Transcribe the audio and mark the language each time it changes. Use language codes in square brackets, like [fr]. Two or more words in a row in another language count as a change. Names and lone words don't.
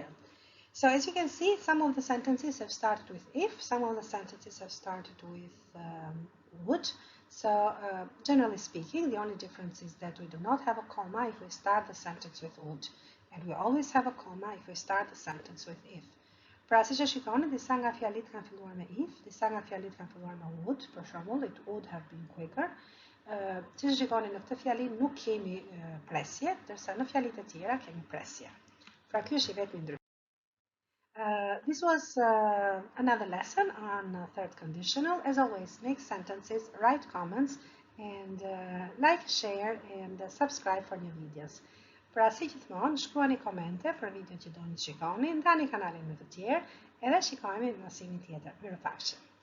[en] So as you can see, some of the sentences have started with if, some of the sentences have started with would. So generally speaking, the only difference is that we do not have a comma if we start the sentence with would. And we always have a comma if we start the sentence with if. [sq] Pra si që shikoni, disa nga fjalit kanë filluar me if, disa nga fjalit kanë filluar me would, për shembull, [en] it would have been quicker. [sq] Si që shikoni, në këtë fjali nuk kemi presje, ndërsa në fjalit e tjera kemi presje. Pra ky është I vetmi ndryshim. [en] This was another lesson on third conditional. As always, make sentences, write comments, and like, share, and subscribe for new videos. [sq] Pra si gjithmonë, shkruani komente për video që doni të shikoni, ndani kanalin me të tjerë, edhe shikojmë në mësimin tjetër. Mirupafshim.